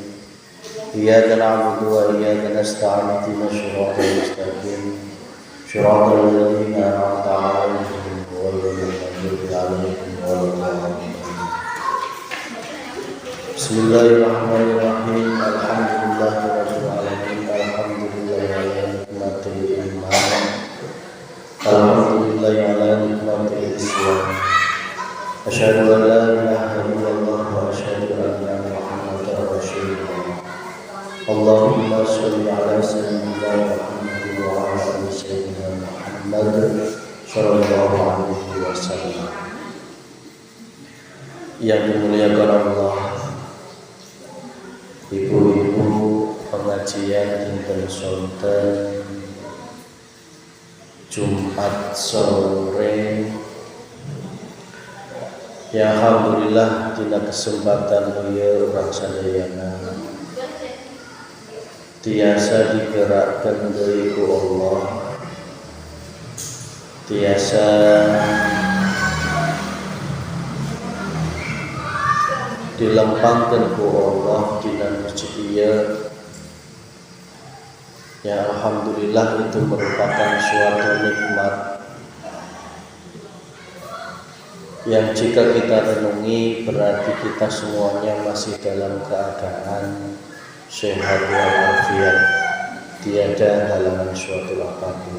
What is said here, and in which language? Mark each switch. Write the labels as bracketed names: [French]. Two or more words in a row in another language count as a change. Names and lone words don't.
[Arabic] إياك نعبد وإياك نستعين اهدنا الصراط المستقيم. صراط الذين أنعمت عليهم بسم الله الرحمن الرحيم. الحمد لله رب العالمين. الحمد لله على نعمة الإيمان. الحمد لله على نعمة الإسلام. أشهد أن لا إله إلا الله وأشهد أن محمدا رسول الله. اللهم صل على سيدنا محمد وعلى آل سيدنا محمد صلى الله عليه وسلم. [Indonesian] Yang dimuliakan Allah, ibu-ibu pengajian [Sundanese] dinten sonten [Indonesian] Jumat sore, [Sundanese] ya alhamdulillah dina kesempatan ieu urang sadayana tiasa digerakkan deui ku Allah, tiasa dilempangkan ku Allah [Indonesian] di dalam [Sundanese] masjid ieu. [Indonesian] Ya alhamdulillah itu merupakan suatu nikmat yang jika kita renungi berarti kita semuanya masih dalam keadaan sehat walafiat, tiada halangan suatu apapun.